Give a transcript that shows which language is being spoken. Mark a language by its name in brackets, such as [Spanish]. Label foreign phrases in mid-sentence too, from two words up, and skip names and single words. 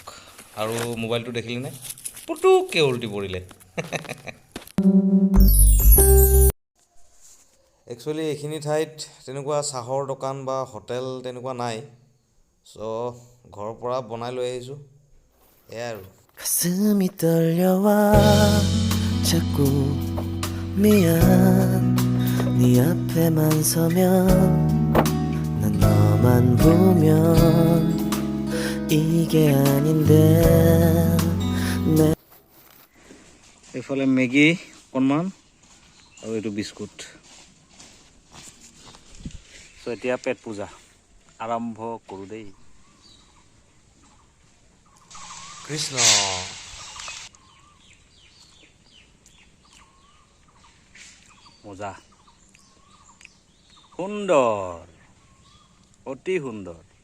[Assamese] আৰু মোবাইলটো দেখিলেনে, পুতুককৈ উলটি পৰিলে। একচুৱেলি এইখিনি ঠাইত তেনেকুৱা চাহৰ দোকান বা হোটেল তেনেকুৱা নাই। ঘৰৰ পৰা বনাই লৈ আহিছোঁ, এয়াই আৰু। [Korean] 가슴이 떨려와 자꾸 미안 네 앞에만 서면 난 너만 보면 이게 아닌데 [Assamese] এইফালে মেগী অকণমান আৰু এইটো বিস্কুট। এতিয়া পেট পূজা আৰম্ভ কৰোঁ দেই। কৃষ্ণ মজা, সুন্দৰ, অতি সুন্দৰ।